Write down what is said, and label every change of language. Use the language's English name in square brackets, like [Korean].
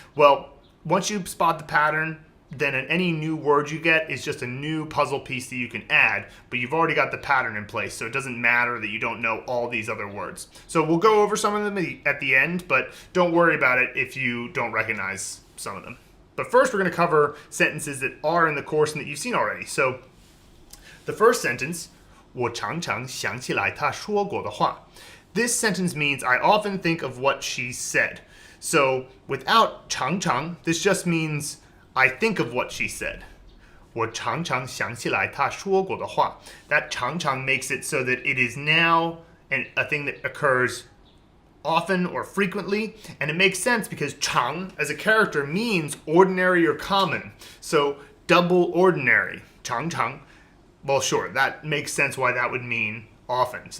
[English] Well, once you spot the pattern, then any new word you get is just a new puzzle piece that you can add, but you've already got the pattern in place, so it doesn't matter that you don't know all these other words. So we'll go over some of them at the end, but don't worry about it if you don't recognize some of them. But first we're going to cover sentences that are in the course and that you've seen already. So the first sentence, [Chinese] 我常常想起来她说过的话. [English] This sentence means I often think of what she said. So without 常常, this just means I think of what she said. [Chinese] 我常常想起来她说过的话. [English] That 常常 makes it so that it is now a thing that occurs often or frequently, and it makes sense because 常 as a character means ordinary or common. So double ordinary, 常常. Well, sure, that makes sense why that would mean often.